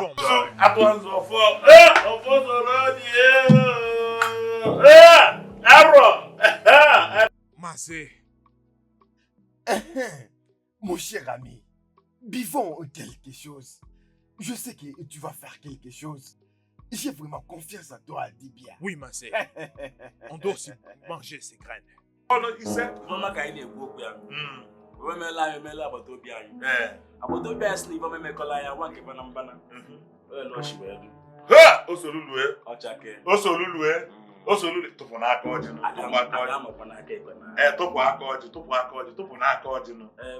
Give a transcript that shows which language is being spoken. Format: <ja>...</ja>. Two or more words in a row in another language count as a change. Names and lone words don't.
<fr>Vivons, Mazé, Mon cher ami, vivons quelque chose. Je sais que tu vas faire quelque chose. J'ai vraiment confiance en toi, dis bien. oui, Mazé. On doit aussi manger ces graines.</fr> <ig>Osolulu tụpụ n'aka ọjị nụ. Tụpụ aka ọjị, tụpụ aka ọjị, tụpụ n'aka ọjị nụ.</ig>